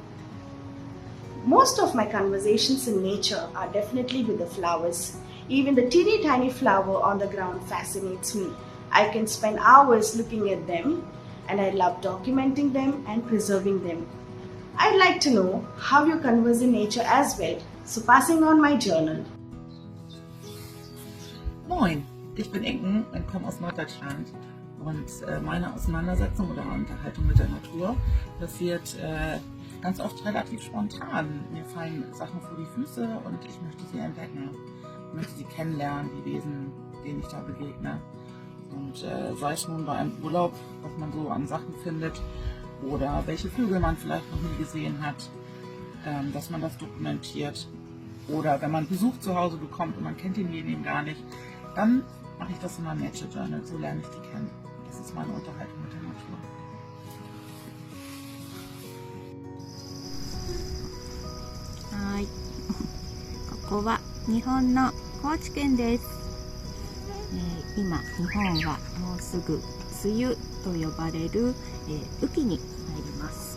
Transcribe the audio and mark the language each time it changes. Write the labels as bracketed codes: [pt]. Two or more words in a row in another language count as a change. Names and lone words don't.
[en] Most of my conversations in nature are definitely with the flowers. Even the teeny tiny flower on the ground fascinates me. I can spend hours looking at them, and I love documenting them and preserving them. I'd like to know how you converse in nature as well, so passing on my journal. [de] Moin, ich bin Inken und komme aus Norddeutschland. Und meine Auseinandersetzung oder Unterhaltung mit der Natur passiert ganz oft relativ spontan. Mir fallen Sachen vor die Füße und ich möchte sie entdecken. Ich möchte sie kennenlernen, die Wesen, denen ich da begegne. Und sei es nun bei einem Urlaub, was man so an Sachen findet, oder welche Vögel man vielleicht noch nie gesehen hat, dass man das dokumentiert. Oder wenn man Besuch zu Hause bekommt und man kennt denjenigen gar nicht, dann mache ich das in meinem [en] Nature Journal, [de] so lerne ich die kennen. Das ist meine Unterhaltung mit der Natur. [ja] はい、ここは日本の高知県です。今日本はもうすぐ梅雨と呼ばれる、雨季に入ります。